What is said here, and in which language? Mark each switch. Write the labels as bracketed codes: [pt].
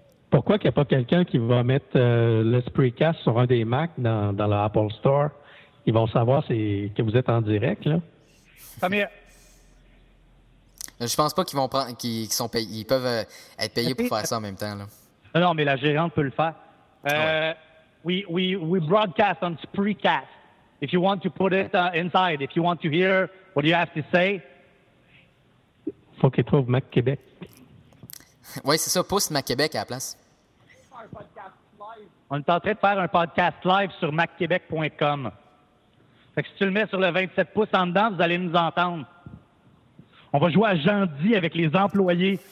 [fr] Pourquoi qu'il n'y a pas quelqu'un qui va mettre le Spreecast sur un des Macs dans l'Apple Store? Ils vont savoir que vous êtes en direct, là. Première. Je pense pas qu'ils vont prendre, qu'ils sont payés, ils peuvent être payés pour faire ça en même temps. Là. Non, mais la gérante peut le faire. [en] We broadcast on Spreecast. If you want to put it inside, if you want to hear what you have to say. [fr] Faut qu'ils trouvent Mac Québec. Oui, c'est ça, pousse Mac Québec à la place. On est en train de faire un podcast live sur macquebec.com. Fait que si tu le mets sur le 27 pouces en dedans, vous allez nous entendre. On va jouer à Jandy avec les employés.